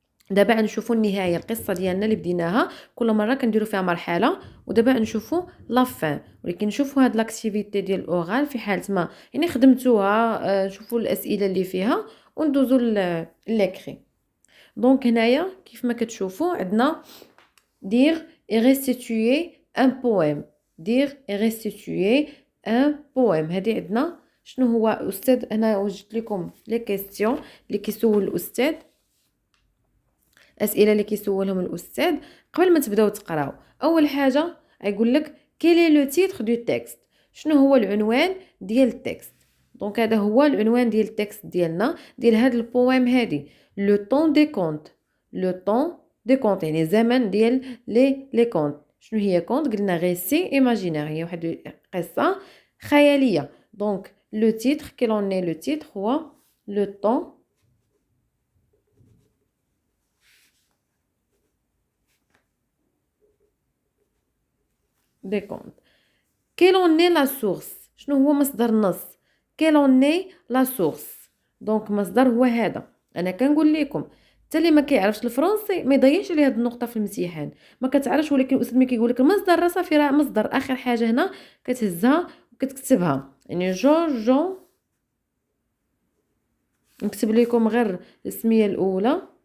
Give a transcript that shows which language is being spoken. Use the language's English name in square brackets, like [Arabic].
[Arabic] دابا غنشوفوا النهايه، القصه ديالنا اللي بديناها كل مره كنديروا فيها مرحله، ودابا نشوفوا لا فان. ولكن نشوفوا هاد لاكتيفيتي ديال الاورال في حاله ما يعني خدمتوها، نشوفوا الاسئله اللي فيها وندوزوا ليكري. دونك هنايا كيف ما كتشوفوا عندنا [French] dire et restituer un poème. dire et restituer un poème. [Arabic] هذه عندنا شنو هو الاستاذ. انا وجدت لكم لي كيسيون اللي كيسول الاستاذ، اسئله اللي كيسولهم الاستاذ قبل ما تبداو تقراو. اول حاجه غيقول لك [French] quel est le titre du texte، [Arabic] شنو هو العنوان ديال التكست. دونك هذا هو العنوان ديال التكست ديالنا ديال هاد البويم هادي. لو طون دي كونت، لو طون دي كونت يعني زمن ديال لي كونت. شنو هي كونت؟ قلنا غيسي ايماجينير، هي واحد قصه خياليه. دونك لو تيتر كيلون ني، لو تيتر هو لو طون دي كونت. [French] quelle en est la source، [Arabic] شنو هو مصدر النص. [French] quelle en est la source، [Arabic] دونك مصدر هو هذا. انا كنقول لكم حتى اللي ما كيعرفش الفرنسي ما يضيعش عليه هذه النقطه في الامتحان. ما كتعرفش ولكن الاستاذ ملي كيقول لك المصدر راه صافي، راه مصدر اخر حاجه هنا كتهزها وكتكتبها. يعني جون نكتب لكم غير السميه الاولى.